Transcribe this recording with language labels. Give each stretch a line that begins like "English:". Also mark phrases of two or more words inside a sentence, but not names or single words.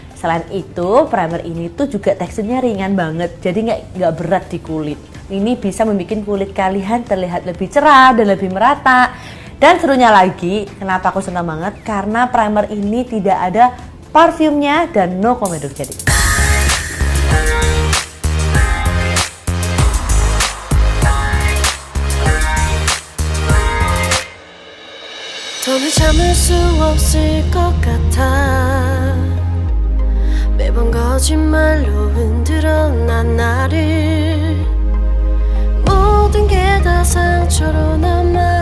Indonesian: Selain itu, primer ini tuh juga teksturnya ringan banget, jadi nggak berat di kulit. Ini bisa membuat kulit kalian terlihat lebih cerah dan lebih merata. Dan serunya lagi, kenapa aku senang banget? Karena primer ini tidak ada parfumnya dan no komedo jadi.
Korean: 더는 참을 수 없을 것 같아 매번 거짓말로 흔들어 난 나를 모든 게 다 상처로 남아